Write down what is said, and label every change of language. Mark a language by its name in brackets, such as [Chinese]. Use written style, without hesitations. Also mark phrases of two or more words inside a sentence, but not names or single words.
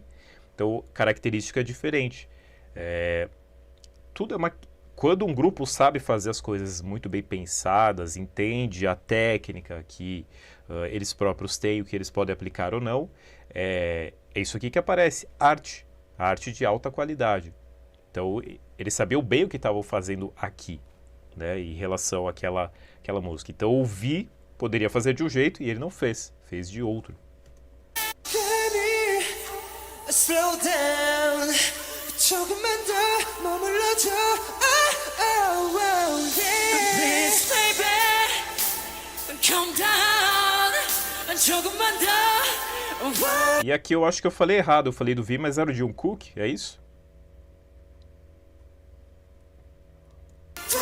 [Portuguese] Então, característica diferente. Quando um grupo sabe fazer as coisas muito bem pensadas, entende a técnica que eles próprios têm, o que eles podem aplicar ou não, é isso aqui que aparece, arte. Arte de alta qualidade. Então, eles sabiam bem o que estavam fazendo aqui, né, em relação àquela música. Então, o Vi poderia fazer de um jeito e ele não fez. Fez de outro. [English] Slow down [Korean] 조금만 더 머물러줘 [English] Please baby Calm down [Korean] 조금만 더 [Portuguese] E aqui eu acho que eu falei errado. Eu falei do Vi, mas era o Jungkook, é isso?